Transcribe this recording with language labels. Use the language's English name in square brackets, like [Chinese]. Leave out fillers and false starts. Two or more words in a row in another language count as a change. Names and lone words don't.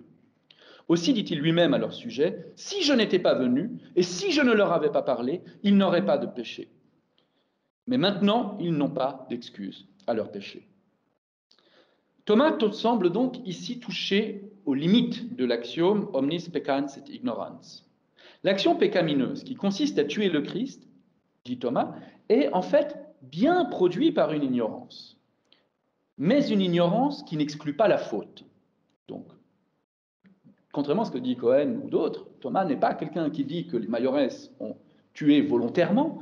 [French] Aussi dit-il lui-même à leur sujet, « Si je n'étais pas venu, et si je ne leur avais pas parlé, ils n'auraient pas de péché. Mais maintenant, ils n'ont pas d'excuse à leur péché. » Thomas semble donc ici toucher aux limites de l'axiome [Latin] omnis peccans et ignorans. [French] L'action pécamineuse, qui consiste à tuer le Christ, dit Thomas, est en fait bien produit par une ignorance, mais une ignorance qui n'exclut pas la faute. Donc, contrairement à ce que dit Cohen ou d'autres, Thomas n'est pas quelqu'un qui dit que les Maillorès ont tué volontairement.